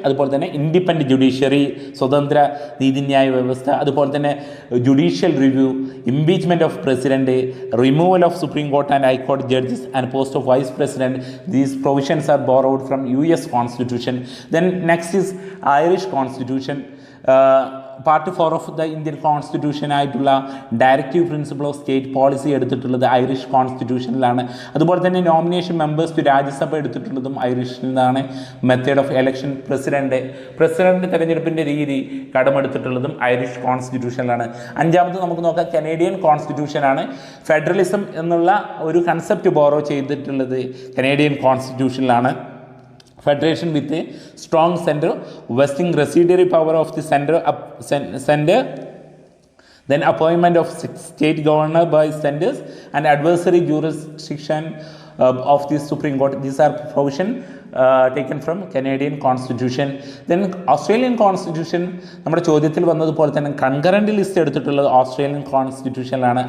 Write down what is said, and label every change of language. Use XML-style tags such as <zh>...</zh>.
<en>അതുപോലെ തന്നെ independent judiciary,</en> <ml>സ്വതന്ത്ര നീതിന്യായ വ്യവസ്ഥ,</ml> <en>അതുപോലെ തന്നെ judicial review, impeachment of president, removal of Supreme Court and High Court judges and post of vice president. These provisions are borrowed from US Constitution. Then next is Irish Constitution.</en> <ml>Part 4 of the Indian constitution ആയിട്ടുള്ള directive principle of state policy എടുത്തിട്ടുള്ളത് Irish കോൺസ്റ്റിറ്റ്യൂഷനിലാണ്. അതുപോലെ തന്നെ nomination members to Rajya Sabha എടുത്തിട്ടുള്ളതും ഐറിഷിൽ നിന്നാണ്. Method of election president തെരഞ്ഞെടുപ്പിൻ്റെ രീതി കടമെടുത്തിട്ടുള്ളതും Irish കോൺസ്റ്റിറ്റ്യൂഷനിലാണ്. അഞ്ചാമത് നമുക്ക് നോക്കാം കനേഡിയൻ കോൺസ്റ്റിറ്റ്യൂഷനാണ്. ഫെഡറലിസം എന്നുള്ള ഒരു കൺസെപ്റ്റ് ബോറോ ചെയ്തിട്ടുള്ളത് Canadian കോൺസ്റ്റിറ്റ്യൂഷനിലാണ്.</ml> <en>Federation with a strong center, vesting residuary power of the center, then appointment of state governor by centers and adversary jurisdiction of the Supreme Court. These are provision taken from Canadian Constitution. Then Australian Constitution</en> <ml>നമ്മുടെ ചോദ്യത്തിൽ വന്നതുപോലെ തന്നെ concurrent list എടുത്തിട്ടുള്ളത് Australian കോൺസ്റ്റിറ്റ്യൂഷനിലാണ്.</ml>